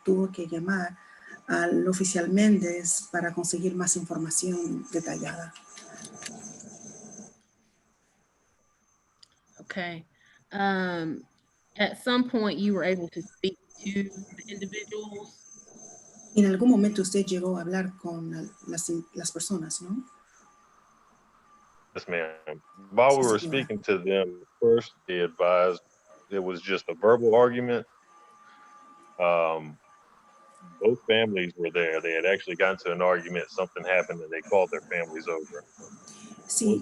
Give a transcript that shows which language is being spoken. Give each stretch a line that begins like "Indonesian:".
Spanish: Tuvo que llamar al oficial Méndez para conseguir más información detallada.
English: Okay. At some point, you were able to speak to the individuals.
Spanish: En algún momento usted llegó a hablar con las personas, ¿no?
English: Yes, ma'am. While we were speaking to them, first they advised it was just a verbal argument. Both families were there. They had actually gotten to an argument. Something happened, and they called their families over.
Spanish: Sí,